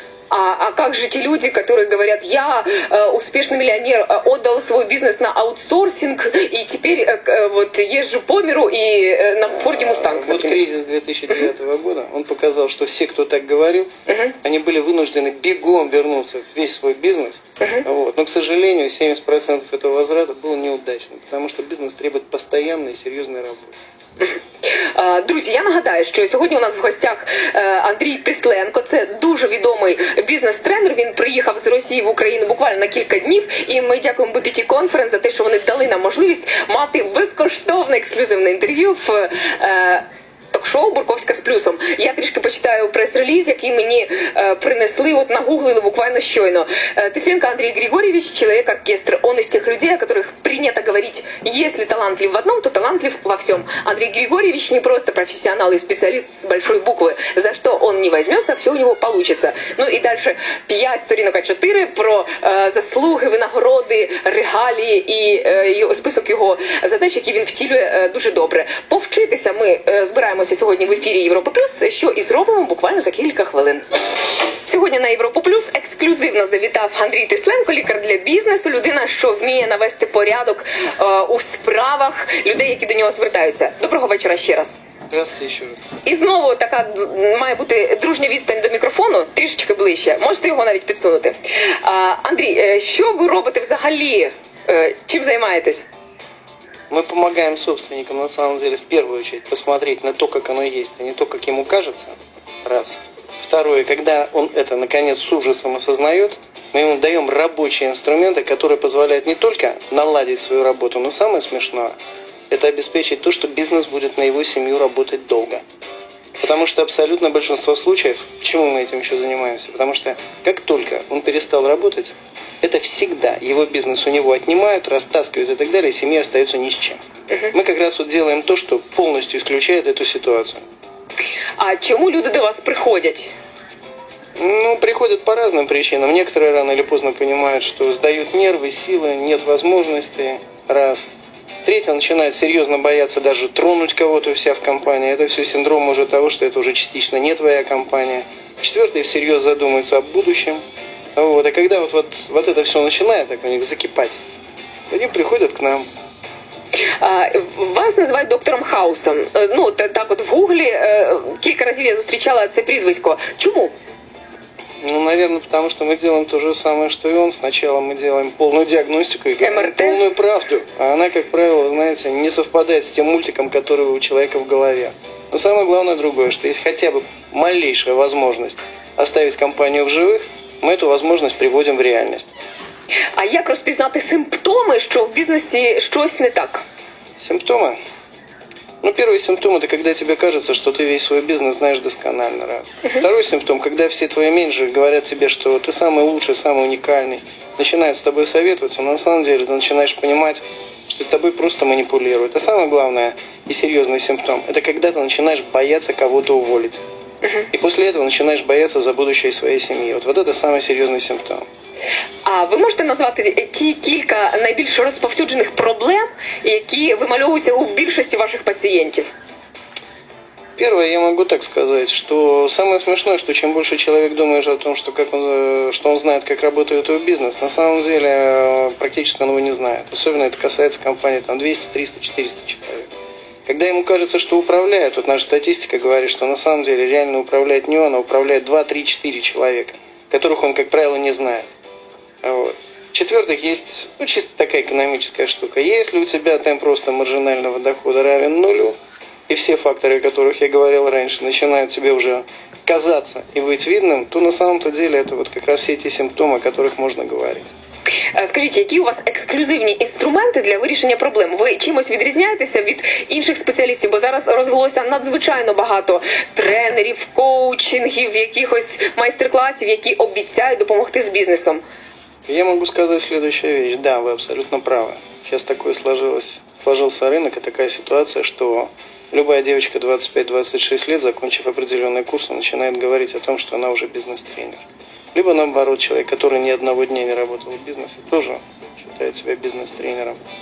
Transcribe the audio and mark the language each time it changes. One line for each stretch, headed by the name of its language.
Russian: А как же те люди, которые говорят, я успешный миллионер, отдал свой бизнес на аутсорсинг, и теперь вот езжу по миру и на Форде Мустанг. Вот кризис 2009 года, он показал, что все, кто так говорил, они были вынуждены бегом вернуться в весь свой бизнес. Вот. Но, к сожалению, 70% этого возврата был неудачным, потому что бизнес требует постоянной и серьезной работы.
Ukrainian: Друзі, я нагадаю, що сьогодні у нас в гостях Андрій Тисленко. Це дуже відомий бізнес-тренер. Він приїхав з Росії в Україну буквально на кілька днів. І ми дякуємо BPT Conference за те, що вони дали нам можливість мати безкоштовне ексклюзивне інтерв'ю в ток-шоу «Бурковська з плюсом». Я трішки почитаю прес-реліз, який мені принесли, нагуглили буквально щойно.
Russian: Тысленко Андрей Григорьевич, человек-оркестр. Он из тех людей, о которых принято говорить, если талантлив в одном, то талантлив во всем. Андрей Григорьевич не просто профессионал и специалист с большой буквы. За что он не возьмется, все у него получится.
Ukrainian: Ну и дальше 5 сторінок А4 про заслуги, винагороди, регалії і список його задач, які він втілює дуже добре. Повчитися ми збираємося сьогодні в ефірі Європа Плюс, що і зробимо буквально за кілька хвилин. Сьогодні на Європу Плюс ексклюзивно завітав Андрій Тисленко, лікар для бізнесу, людина, що вміє навести порядок у справах людей, які до нього звертаються. Доброго вечора ще раз.
Russian: Здравствуйте
Ukrainian: ще раз. І знову така має бути дружня відстань до мікрофону, трішечки ближче. Можете його навіть підсунути. Андрій, що ви робите взагалі? Чим займаєтесь?
Russian: Мы помогаем собственникам, на самом деле, в первую очередь посмотреть на то, как оно есть, а не то, как ему кажется. Раз. Второе, когда он это, наконец, с ужасом осознает, мы ему даем рабочие инструменты, которые позволяют не только наладить свою работу, но самое смешное, это обеспечить то, что бизнес будет на его семью работать долго. Потому что абсолютно большинство случаев, почему мы этим еще занимаемся? Потому что как только он перестал работать, это всегда его бизнес у него отнимают, растаскивают и так далее, и семья остается ни с чем. Мы как раз делаем то, что полностью исключает эту ситуацию.
Ukrainian: А чому люди до вас приходять?
Russian: Приходят по разным причинам. Некоторые рано или поздно понимают, что сдают нервы, силы, нет возможности. Раз. Третье, начинает серьезно бояться даже тронуть кого-то у себя в компании. Это все синдром уже того, что это уже частично не твоя компания. Четвертое, всерьез задумываются о будущем. Вот. А когда вот это все начинает так у них закипать, они приходят к нам.
Ukrainian: Вас називають доктором Хаусом. Так от в Гуглі кілька разів я зустрічала це прізвисько. Чому?
Russian: Наверное, потому что мы делаем то же самое, что и он. Сначала мы делаем полную диагностику и говорим полную правду. А она, как правило, знаете, не совпадает с тем мультиком, который у человека в голове. Но самое главное другое, что есть хотя бы малейшая возможность оставить компанию в живых, мы эту возможность приводим в реальность.
Ukrainian: А як розпізнати симптоми, що в бізнесі щось не так?
Russian: Симптомы? Ну, первый симптом – это когда тебе кажется, что ты весь свой бизнес знаешь досконально, раз. Второй симптом – когда все твои менеджеры говорят тебе, что ты самый лучший, самый уникальный, начинают с тобой советоваться, но на самом деле ты начинаешь понимать, что тобой просто манипулируют. А самое главное и серьезный симптом – это когда ты начинаешь бояться кого-то уволить. И после этого
Ukrainian: начинаєш
Russian: бояться за будущее
Ukrainian: своєї сім'ї.
Russian: Вот это самый серьезный симптом.
Ukrainian: А ви можете назвати ті кілька найбільш розповсюджених проблем, які вимальовуються у більшості ваших пацієнтів?
Russian: Первое, я могу так сказать, что самое смешное, что чем больше человек думает о том, что он знает, как работает его бизнес, на самом деле практически он его не знает. Особенно это касается компаний там 200, 300, 400 человек. Когда ему кажется, что управляет, вот наша статистика говорит, что на самом деле реально управляет не он, а управляет 2, 3, 4 человека, которых он, как правило, не знает. Вот. В-четвертых, есть чисто такая экономическая штука. Если у тебя темп роста маржинального дохода равен нулю, и все факторы, о которых я говорил раньше, начинают тебе уже казаться и быть видным, то на самом-то деле это вот как раз все эти симптомы, о которых можно говорить.
Ukrainian: Скажіть, які у вас ексклюзивні інструменти для вирішення проблем? Ви чимось відрізняєтеся від інших спеціалістів? Бо зараз розвелося надзвичайно багато тренерів, коучингів, якихось майстер-класів, які обіцяють допомогти з бізнесом.
Russian: Я могу сказать следующую вещь. Да, вы абсолютно правы. Сейчас такое сложился рынок и такая ситуация, что любая девочка 25-26 лет, закончив определенный курс, начинает говорить о том, что она уже бизнес-тренер. Либо наоборот, человек, который ни одного дня не работал в бизнесе, тоже считает себя бизнес-тренером.